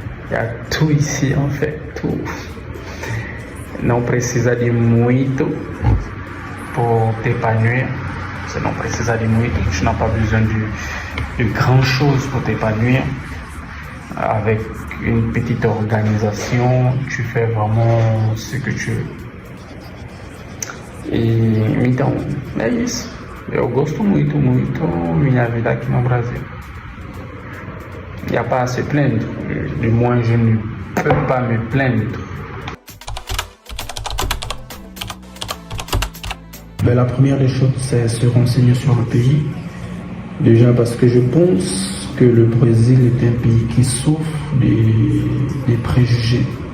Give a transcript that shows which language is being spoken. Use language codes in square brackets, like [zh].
[fr] Il y a tout ici en fait, tout. [pt] Não precisa de muito [fr] pour t'épanouir. [pt] Você não precisa de muito, [fr] tu n'as pas besoin de grand chose pour t'épanouir. Avec une petite organisation, tu fais vraiment ce que tu veux. [pt] Então, é isso. Eu gosto muito minha vida aqui no Brasil. [fr] Il n'y a pas à se plaindre. Du moins, je ne peux pas me plaindre. Ben, la première des choses, c'est se renseigner sur le pays. Déjà parce que je pense que le Brésil est un pays qui souffre des préjugés.